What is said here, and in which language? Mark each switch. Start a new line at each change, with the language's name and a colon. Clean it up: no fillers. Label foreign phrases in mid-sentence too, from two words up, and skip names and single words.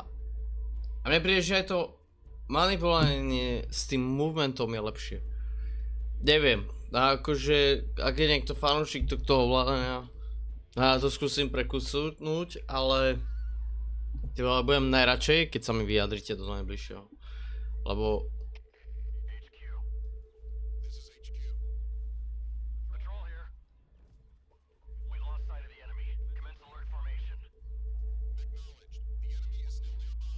Slovak: A mne príde, že aj to manipulovanie s tým movementom je lepšie. Neviem, a akože, ak je niekto fanúšik toho ovládania, ja to skúsim prekusnúť, ale budem najradšej, keď sa mi vyjadrite do najbližšieho. Lebo
English: HQ. This is HQ. Patrol here. We lost sight of the enemy. Commence alert formation. Acknowledged. The enemy is still nearby.